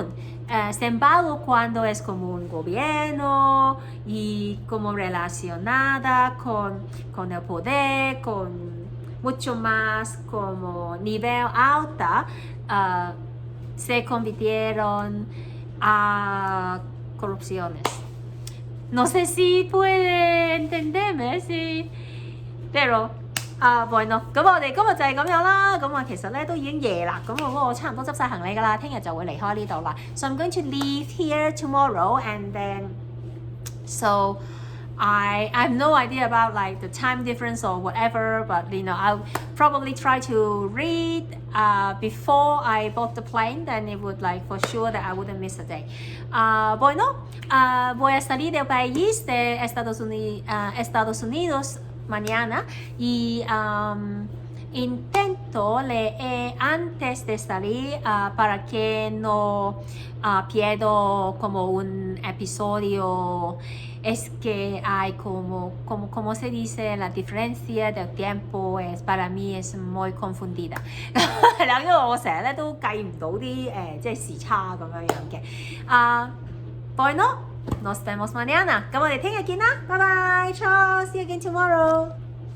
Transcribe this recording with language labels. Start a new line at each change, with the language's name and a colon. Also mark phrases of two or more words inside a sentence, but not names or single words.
Spanish: Sin embargo, cuando es como un gobierno y como relacionada con el poder, con mucho más como nivel alta, se convirtieron a corrupciones. No sé si puede entenderme, sí. Pero bueno，
Cantonese: 咁我哋今日就係咁樣啦。咁其實咧都已經夜啦，咁我差唔多執晒行李㗎啦，聽日就會離開呢度啦。
English: So I'm going to leave here tomorrow, and then so I have no idea about like the time difference or whatever, but I'll probably try to read before I board the plane, then it would like for sure that I wouldn't miss a day.
Spanish: Bueno, voy a salir del país de Estados Unidos mañana y intento leer antes de salir para que no pierdo como un episodio. Es que hay como se dice, la diferencia del tiempo es para mí es muy confundida
Cantonese: 因為我成日咧都計唔到啲即係時差咁樣嘅。
Spanish: Bueno, nos vemos mañana。
Cantonese: 咁我哋聽日見啦，拜拜
Spanish: ，Ciao，
English: see you again tomorrow。